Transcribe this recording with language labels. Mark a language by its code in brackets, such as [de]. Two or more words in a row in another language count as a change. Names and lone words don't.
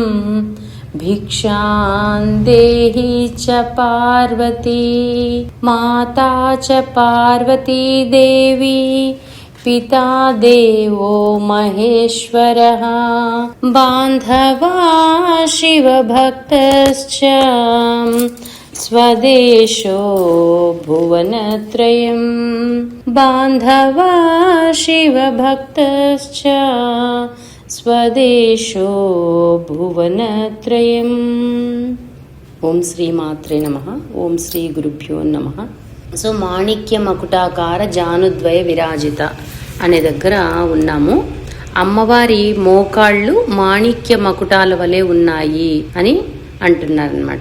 [sa] भिक्षां देहि च पार्वती माता च पार्वती देवी पिता देवो महेश्वरः बान्धवा शिवभक्तश्च स्वदेशो भुवनत्रयम् बान्धवा शिवभक्तश्च स्वदेशो भुवनत्रयम्। ఓం శ్రీ మాత్రే నమః. ఓం శ్రీ గురుభ్యో నమః. [te] సో [sa] మాణిక్య మకుటాకార జానుద్వయ విరాజిత [te] అనే దగ్గర ఉన్నాము. అమ్మవారి మోకాళ్ళు మాణిక్య మకుటాల వలె ఉన్నాయి అని అంటున్నారనమాట.